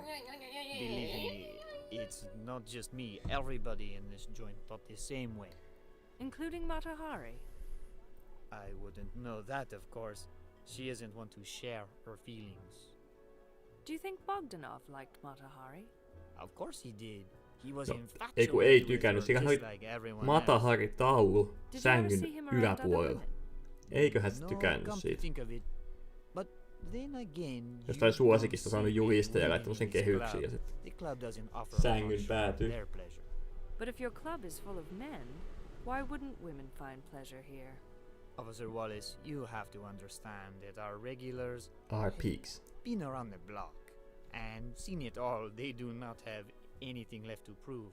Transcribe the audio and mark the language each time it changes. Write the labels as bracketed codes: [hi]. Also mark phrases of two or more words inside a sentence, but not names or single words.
[en] Believe me, it's not just me. Everybody in this joint thought the same way. Including Matahari? I wouldn't know that, of course. She isn't one to share her feelings. Do you think Bogdanov liked Matahari? Of course he did. He was [fi] Ei kun [en] infatuated [fi] ei [en] with [fi] tykännyt. [en] her [fi] Siinä [en] just [fi] oli [en] like everyone else. [fi] Matahari-taulu [en] Did you ever [fi] sängyn [en] see him around other [fi] yläpuolella. [en] women? [fi] Eiköhän se [en] No, [fi] tykännyt [en] come to [fi] siitä. [en] think of it. But then again, [fi] Jostain [en] you [fi] suosikista [en] don't [fi] saanut [en] see [fi] julisteen ja [en] many [fi] laittanut sen [en] women in this [fi] kehyksiin ja [en] club. [fi] sit [en] The club doesn't offer [fi] sängyn [en] much [fi] päätyy. [en] for their pleasure. But if your club is full of men, why wouldn't women find pleasure here? Officer Wallace, you have to understand that our regulars Are peaks. been around the block and seen it all. They do not have anything left to prove.